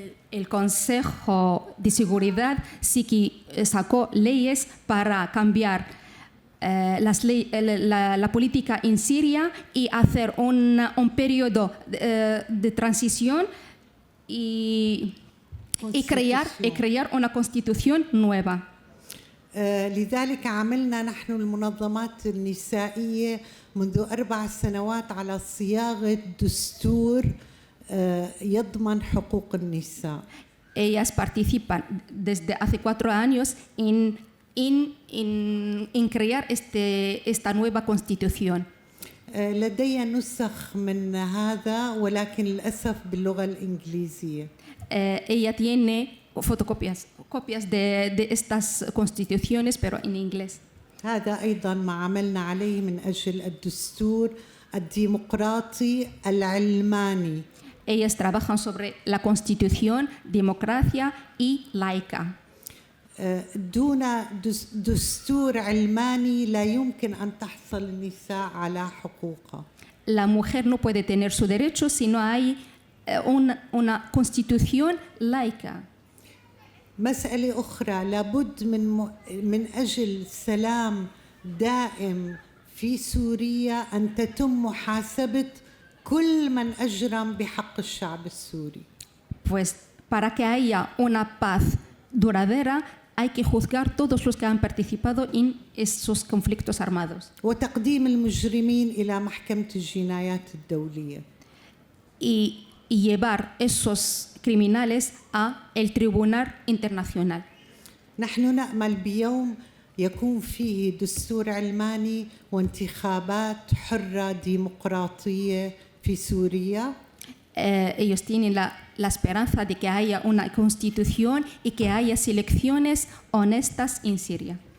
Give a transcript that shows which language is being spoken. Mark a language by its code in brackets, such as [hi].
[es] El Consejo de Seguridad sí que sacó leyes para cambiar la política en Siria y hacer un periodo de transición y crear una constitución nueva. [ar] لذلك عملنا نحن المنظمات النسائية منذ 4 سنوات على صياغة دستور يضمن حقوق النساء. [es] Ellas participan desde hace 4 años en crear esta nueva constitución. [ar] لدي نسخ من هذا ولكن للأسف باللغة الإنجليزية. [es] Ella tiene copias de estas constituciones pero en inglés. [ar] هذا أيضا ما عملنا عليه من أجل الدستور الديمقراطي العلماني. [es] Ellas trabajan sobre la constitución, democracia y laica. [ar] دون دستور علماني لا يمكن أن تحصل النساء على حقوقها. [es] La mujer no puede tener su derecho si no hay una constitución laica. [ar] مسألة أخرى لابد من أجل سلام دائم في سوريا أن تتم محاسبة كل من أجرم بحق الشعب السوري. [es] Pues para que haya una paz duradera hay que juzgar todos los que han participado en esos conflictos armados. [ar] وتقديم المجرمين إلى محكمة الجنايات الدولية. [es] Y llevar esos criminales a el Tribunal Internacional. [ar] نحن نأمل بيوم يكون فيه دستور علماني وانتخابات حرة ديمقراطية في سوريا. [es] Ellos tienen la esperanza de que haya una constitución y que haya elecciones honestas en Siria.